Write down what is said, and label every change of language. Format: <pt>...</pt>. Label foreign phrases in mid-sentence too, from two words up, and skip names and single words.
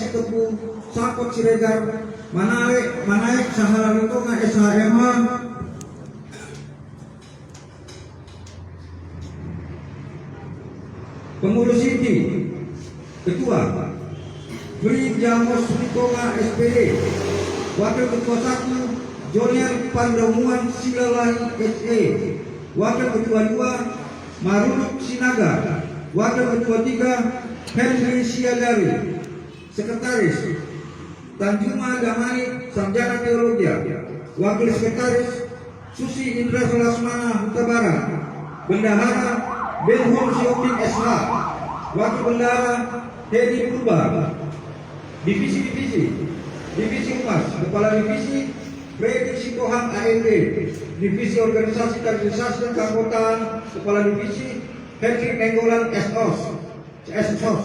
<id>Sitepu, Sakot Siregar, Manaek Sahara Ritonga SHMH, Pengurus inti Ketua Bri Jamos Ritonga SPD. Wakil Ketua 1 Jonier Pandamuan Silalai SE. Wakil Ketua 2 Marunuk Sinaga. Wakil Ketua 3 Henry Siagari. Sekretaris Tanjuma Damani Sarjana Teologi. Wakil Sekretaris Susi Indra Sulasmana Huta Barat. Bendahara Benhur Sioking SH. Wakil Bendahara Hedi Purba. Divisi Humas, Kepala Divisi Freddy Sitohang AMD. Divisi Organisasi Kaderisasi dan Keanggotaan, Kepala Divisi Henry Nenggolan SOS.</id>